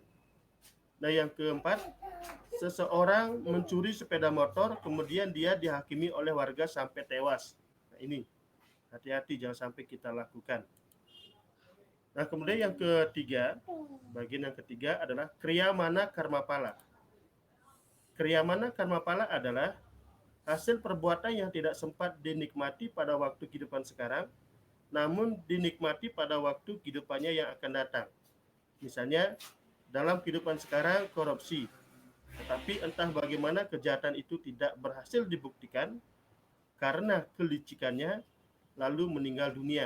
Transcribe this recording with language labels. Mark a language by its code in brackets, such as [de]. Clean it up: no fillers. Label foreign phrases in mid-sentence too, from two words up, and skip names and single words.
[id] Nah, yang keempat, seseorang mencuri sepeda motor, kemudian dia dihakimi oleh warga sampai tewas. Nah, ini hati-hati jangan sampai kita lakukan. Nah, kemudian yang ketiga, bagian yang ketiga adalah kriyamana karma pala. Kriyamana karma pala adalah hasil perbuatan yang tidak sempat dinikmati pada waktu kehidupan sekarang, namun dinikmati pada waktu kehidupannya yang akan datang. Misalnya, dalam kehidupan sekarang korupsi, tetapi entah bagaimana kejahatan itu tidak berhasil dibuktikan karena kelicikannya, lalu meninggal dunia.